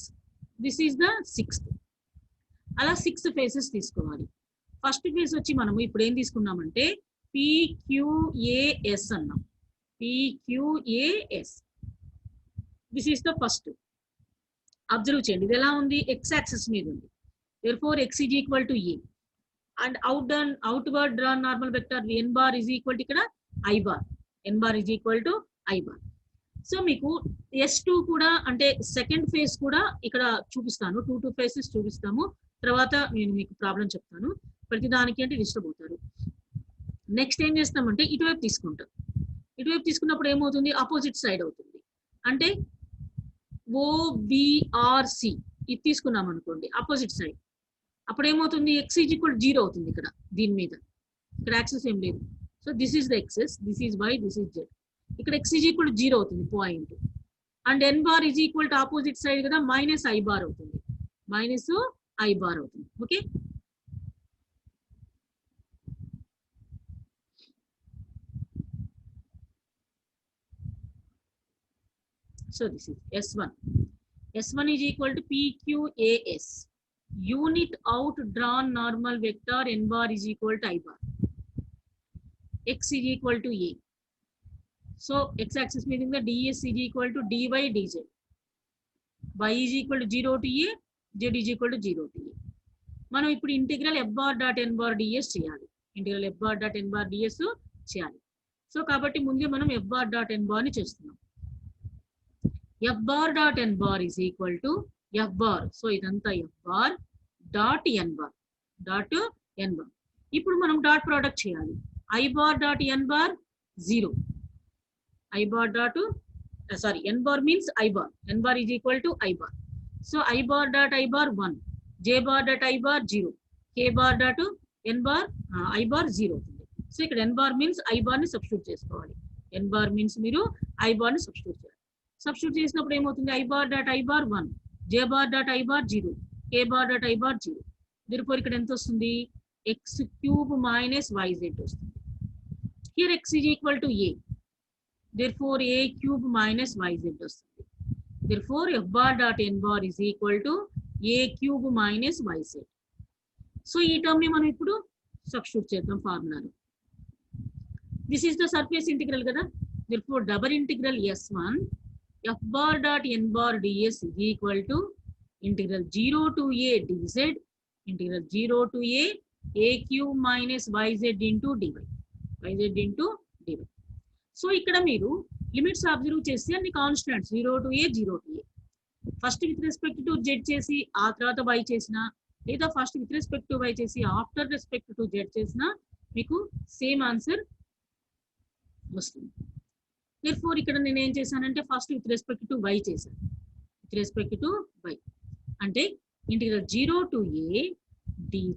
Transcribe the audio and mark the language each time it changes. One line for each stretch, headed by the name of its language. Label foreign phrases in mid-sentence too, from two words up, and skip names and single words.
English: this is the 6th.
Telugu: అలా 6 ఫేసెస్ తీసుకోవాలి. ఫస్ట్ ఫేస్ వచ్చి మనము ఇప్పుడు ఏం తీసుకున్నామంటే పిక్యూఏఎస్ అన్నాం.
English: పిక్యూఏఎస్. this is the first.
Telugu: అబ్జర్వ్ చేయండి, ఇది ఎలా ఉంది?
English: x axis
Telugu: మీద ఉంది.
English: therefore x is equal to a. and outward drawn normal vector n bar is equal to
Telugu: ఇక్కడ I bar.
English: n bar is equal to I bar.
Telugu: సో మీకు S2 కూడా అంటే సెకండ్ ఫేజ్ కూడా ఇక్కడ చూపిస్తాను. 2 ఫేసెస్ చూపిస్తాము. తర్వాత నేను మీకు ప్రాబ్లం చెప్తాను. ప్రతి దానికి అంటే డిస్టర్బ్ అవుతారు.
English: next
Telugu: చేస్తామంటే ఇటువైపు తీసుకుంటాం. ఇటువైపు తీసుకున్నప్పుడు ఏమవుతుంది?
English: opposite side
Telugu: అవుతుంది. అంటే ఓబిఆర్సి ఇది తీసుకున్నాం అనుకోండి,
English: opposite side.
Telugu: అప్పుడు ఏమవుతుంది?
English: x is equal 0
Telugu: అవుతుంది ఇక్కడ. దీని మీద ఇక్కడ యాక్సెస్ ఏం లేదు.
English: so this is the axis, this is y, this is z. ఇక్కడ x is equal 0 అవుతుంది పాయింట్. and n bar is equal to opposite side కదా, minus i bar అవుతుంది. minus i bar అవుతుంది. ఓకే. so this is S1. S1 is equal to PQAS. Unit out drawn normal vector n bar is equal to I bar. X is equal to A. So x axis meaning the ds is equal to dy dz. Y is equal to 0 to A. Z is equal to 0 to A.
Telugu: మనం ఇప్పుడు
English: ఇంటిగ్రల్ f bar dot n bar ds చేయాలి. ఇంటిగ్రల్ f bar dot n bar ds చేయాలి.
Telugu: సో కాబట్టి ముందే మనం
English: f bar dot n bar ని చేస్తున్నాం. f bar dot n bar is equal to f bar. సో ఇదంతా f bar dot n bar. dot n bar.
Telugu: ఇప్పుడు మనం డాట్ ప్రోడక్ట్ చేయాలి.
English: I bar dot n bar 0. I bar dot n bar means I bar. n bar is equal to I bar. So I bar dot I bar 1. J bar dot I bar 0. K bar dot n bar I bar 0
Telugu: అవుతుంది. సో ఇక్కడ
English: n bar means I bar
Telugu: ని సబ్స్టిట్యూట్ చేసుకోవాలి.
English: n bar means
Telugu: మీరు
English: I bar
Telugu: ని సబ్స్టిట్యూట్ చేయాలి. సబ్స్టిట్యూట్ చేసినప్పుడు ఏమవుతుంది?
English: I bar dot I bar 1. J bar dot I bar 0. K bar dot I bar 0.
Telugu: దీనిపై ఇక్కడ ఎంత వస్తుంది?
English: x cube minus yz
Telugu: వస్తుంది.
English: Here x is equal to a. Therefore a cube minus yz
Telugu: వస్తుంది.
English: Therefore f bar dot n bar is equal to a cube minus yz.
Telugu: సో
English: term
Telugu: ని మనం ఇప్పుడు సబ్స్టిట్యూట్ చేద్దాం ఫార్ములాలో.
English: this is the surface integral కదా. Therefore double integral S1 f bar dot n bar ds is equal to integral 0 to a dz integral 0 to a cube minus yz into dy. yz into dy.
Telugu: సో ఇక్కడ మీరు
English: లిమిట్స్ అబ్జర్వ్ చేస్తే అన్ని కాన్స్టెంట్స్ 0 to a 0 to a. first with respect to z చేసి ఆ తర్వాత y చేసినా, లేదా first with respect to y చేసి after respect to z చేసినా మీకు same answer వస్తుంది. therefore
Telugu: ఇక్కడ నేను ఏం చేశానంటే
English: first with respect to y చేశాను. విత్ రెస్పెక్ట్ టు y
Telugu: అంటే
English: ఇంటిగ్రల్ 0 to a dz.